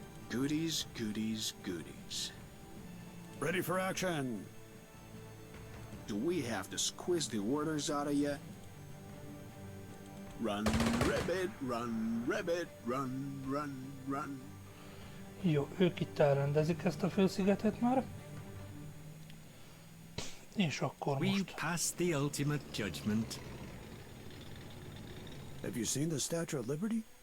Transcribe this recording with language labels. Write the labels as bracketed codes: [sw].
[en] Goodies, goodies, goodies. Ready for action. Do we have to squeeze the orders out of you? Run, rabbit, run, rabbit, run, run, run. [hu] Jó, ők itt elrendezik ezt a félszigetet már. És akkor [en] We [hu] most. [en] pass the ultimate judgment. Have you seen the Statue of Liberty?